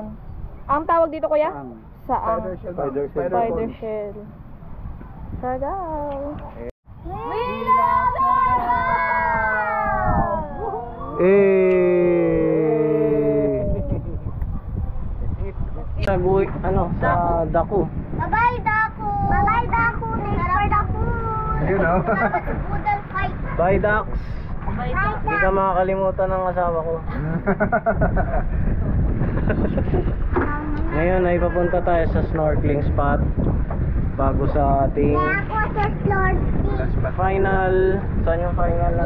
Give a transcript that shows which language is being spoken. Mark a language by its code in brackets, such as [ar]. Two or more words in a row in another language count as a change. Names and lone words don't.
[tl] Ang tawag dito, kuya? Saang. [en] Spider shell. Siargao. We love [tl] Sa Daku. [en] Bye-bye, Daku! Bye-bye, Daku! Thanks for the food! You know. Boodle fight! Bye, Dax. Bye, [tl] Hindi ka makakalimutan ng asawa ko. Ngayon ay papunta tayo sa snorkeling spot bago sa ating Ako sa snorkeling. final. Saan yung final natin?